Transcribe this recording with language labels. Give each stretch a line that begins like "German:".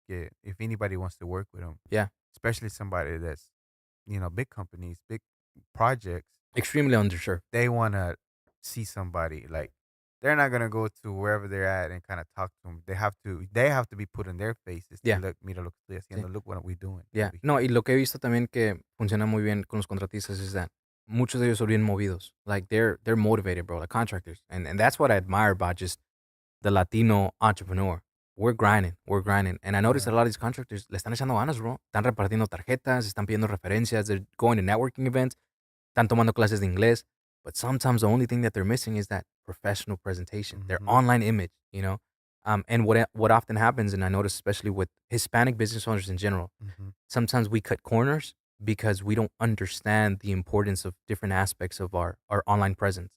English: Yeah, if anybody wants to work with them, Yeah, especially somebody that's big companies, big projects, extremely underserved. they want to see somebody like they're not gonna go to wherever they're at and kind of talk to them. They have to be put in their faces. Yeah.
Spanish: Look, mira lo que estoy haciendo. Sí.
English: Look what we're doing. Yeah. over
Spanish: No, y lo que he visto también que funciona muy bien con los contratistas
English: is that
Spanish: muchos de ellos son bien movidos.
English: Like they're motivated, bro, like contractors. And that's what I admire about just the Latino entrepreneur. We're grinding. And I noticed that a lot of these contractors
Spanish: le están echando ganas,
English: bro.
Spanish: Están repartiendo tarjetas, están pidiendo referencias,
English: they're going to networking events,
Spanish: están tomando clases de inglés.
English: But sometimes the only thing that they're missing is that professional presentation, their online image, And what often happens, and I notice especially with Hispanic business owners in general, sometimes we cut corners because we don't understand the importance of different aspects of our online presence.